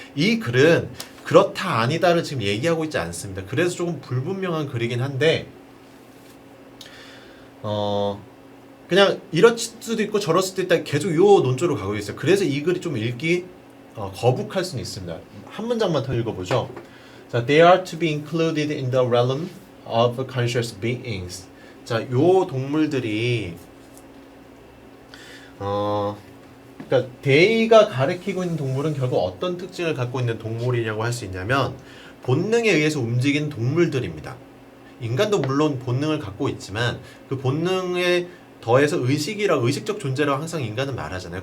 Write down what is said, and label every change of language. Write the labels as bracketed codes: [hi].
[ko] 이 글은 그렇다 아니다를 지금 얘기하고 있지 않습니다. 그래서 조금 불분명한 글이긴 한데 그냥 이럴 수도 있고 저럴 수도 있다 계속 요 논조로 가고 있어요. 그래서 이 글이 좀 읽기 거북할 수는 있습니다. 한 문장만 더 읽어보죠. [en] 자, they are to be included in the realm of conscious beings. [ko] 자, 요 동물들이 그러니까 데이가 가리키고 있는 동물은 결국 어떤 특징을 갖고 있는 동물이냐고 할 수 있냐면 본능에 의해서 움직이는 동물들입니다. 인간도 물론 본능을 갖고 있지만 그 본능에 더해서 의식적 존재라고 항상 인간은 말하잖아요.